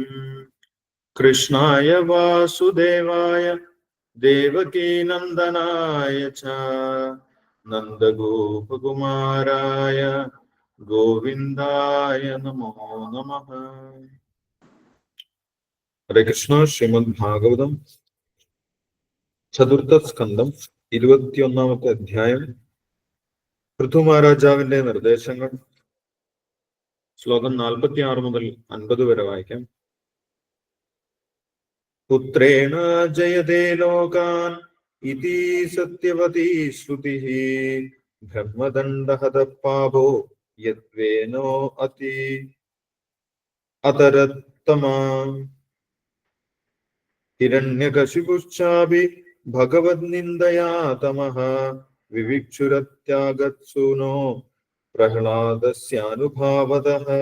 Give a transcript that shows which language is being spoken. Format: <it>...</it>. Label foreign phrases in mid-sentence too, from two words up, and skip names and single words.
<sa>कृष्णाय वासुदेवाय देवकी नंदनाय च नंदगोपकुमाराय गोविंदाय नमो नमः। हरे कृष्ण।</sa> <ml>श्रीमद् भागवतम ചതുർത്ഥ സ്കന്ധം 21-ാമത്തെ അധ്യായം. പൃഥു മഹാരാജാവിന്റെ നിർദ്ദേശങ്ങൾ. ശ്ലോകം 46 മുതൽ 50 വരെ വായിക്കാം.</ml> <sa>പുത്രേണ ജയതേ ലോകാൻ ഇതി സത്യവതി ശ്രുതിഃ ബ്രഹ്മദണ്ഡഹത പാപോ യദ്വേനോ അതി അതരത്തമാം ഹിരണ്യകശിപുശ്ചാപി ഭഗവദ്നിന്ദയാ തമഃ വിവിക്ഷുരത്യാഗത്സൂനോ പ്രഹ്ലാദസ്യാനുഭാവതഃ.</sa>